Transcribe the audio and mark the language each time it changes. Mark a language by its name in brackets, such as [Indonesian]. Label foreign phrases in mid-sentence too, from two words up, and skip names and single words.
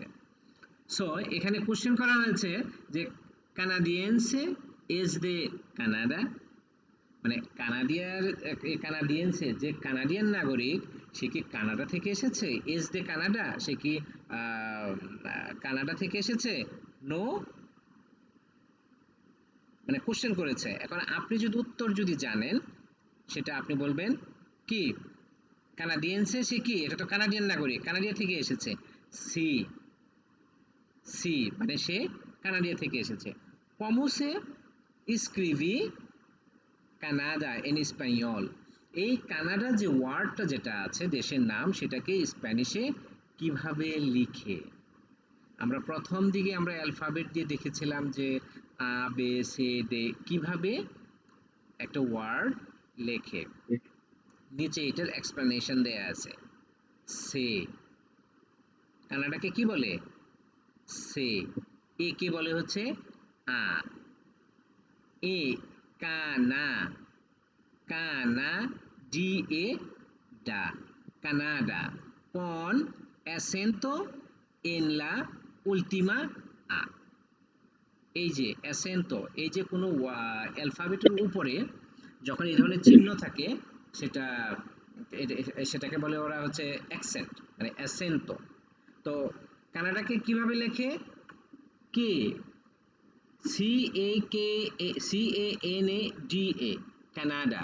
[Bangla] সো এখানে কোশ্চেন করা হয়েছে যে [Spanish] canadiense es de Canadá, [Bangla] মানে কানাডিয়েন্সে যে কানাডিয়ান নাগরিক সে কি কানাডা থেকে এসেছে, [Spanish] es de Canadá [Bangla] সে কি কানাডা থেকে এসেছে, নো, মানে কোশ্চেন করেছে। এখন আপনি যদি উত্তর যদি জানেন সেটা আপনি বলবেন কি, কানাডিয়েন্সে সে কি, এটা তো কানাডিয়ান নাগরিক, কানাডিয়া থেকে এসেছে, [Spanish] sí sí [Bangla] মানে সে কানাডিয়া থেকে এসেছে। [Spanish] ¿Cómo se escribe কানাডা en español? [Bangla] এই কানাডা যে ওয়ার্ডটা যেটা আছে দেশের নাম, সেটাকে স্প্যানিশে কিভাবে লিখে? আমরা প্রথম দিকে আমরা অ্যালফাবেট দিয়ে দেখেছিলাম যে [Spanish] a be ce de [Bangla] কিভাবে একটা ওয়ার্ড লেখে, নিচে এটার এক্সপ্লেনেশন দেয়া আছে। সে কানাডাকে কি বলে, সে, এ কে বলে হচ্ছে আ, এ কানা, কানা, ডি এ ডা, কানাডা, [Spanish] con acento en la última a। [Bangla] এই যে অ্যাসেন্টো, এই যে কোনো অ্যালফাবেটের উপরে যখন এই ধরনের চিহ্ন থাকে সেটা সেটাকে বলে ওরা হচ্ছে অ্যাকসেন্ট, মানে অ্যাসেন্টো। তো কানাডাকে কিভাবে লেখে? কে, সি এ কে, সি এ এন এ ডি এ, কানাডা।